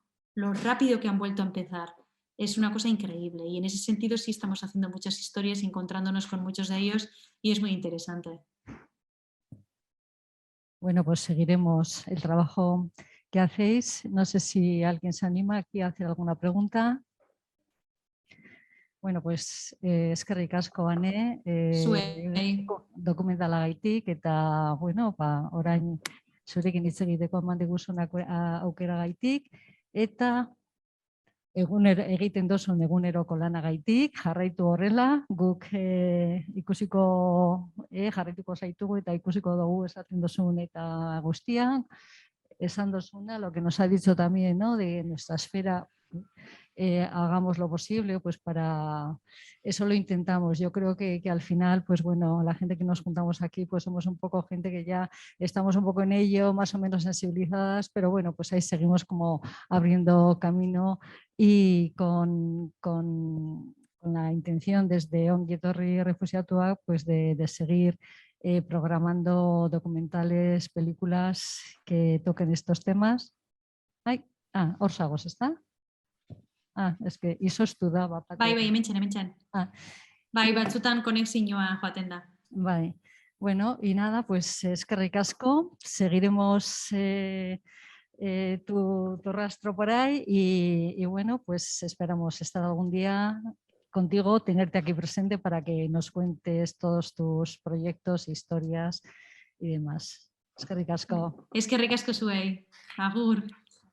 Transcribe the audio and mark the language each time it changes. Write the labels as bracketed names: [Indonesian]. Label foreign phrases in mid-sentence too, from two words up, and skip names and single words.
[Spanish] Lo rápido que han vuelto a empezar. Es una cosa increíble, y en ese sentido sí estamos haciendo muchas historias, encontrándonos con muchos de ellos, y es muy interesante. Bueno, pues seguiremos el trabajo que hacéis. No sé si alguien se anima aquí a hacer alguna pregunta. [Basque] Bueno, pues eskerrik asko, Ane, dokumentalagaitik, eta bueno, orain zurekin hitz egiteko eman diguzun aukeragaitik, eta egiten duzun eguneroko lanagaitik, jarraitu horrela, guk jarraituko zaitugu eta ikusiko dugu esaten duzun eta guztian, esan duzuna, [Spanish] lo que nos ha dicho también, ¿no? De nuestra esfera, hagamos lo posible, pues para eso lo intentamos. Yo creo que al final, pues bueno, la gente que nos juntamos aquí, pues somos un poco gente que ya estamos un poco en ello, más o menos sensibilizadas, pero bueno, pues ahí seguimos como abriendo camino, y con la intención desde Ongi Etorri Refuxiatuak, pues de seguir programando documentales, películas que toquen estos temas. [Basque] Hor zagoz, [Spanish] ¿está? Es que [Basque] izoztu da. Bai, hementxen. Bai, batzutan konexioa joaten da. Bai. [Spanish] Bueno, y nada, pues [Basque] eskerrik asko, [Spanish] seguiremos tu rastro por ahí, y bueno, pues esperamos estar algún día contigo, tenerte aquí presente para que nos cuentes todos tus proyectos, historias y demás. [Basque] Eskerrik asko. Eskerrik asko zuei. Agur.